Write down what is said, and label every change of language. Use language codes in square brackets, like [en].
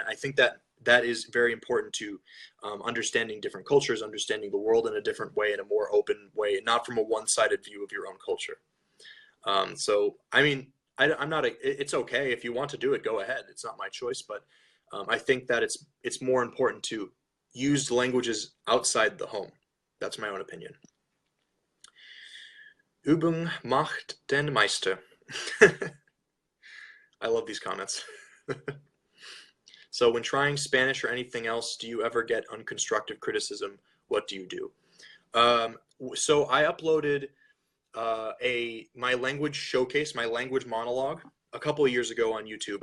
[en] And I think that is very important to understanding different cultures, understanding the world in a different way, in a more open way, not from a one-sided view of your own culture. So, I mean, I'm not it's okay if you want to do it, go ahead. It's not my choice, but I think that it's more important to use languages outside the home. That's my own opinion. [de] Übung macht den Meister. [en] I love these comments. So when trying Spanish or anything else, do you ever get unconstructive criticism? What do you do? So I uploaded my language showcase, my language monologue, a couple of years ago on YouTube.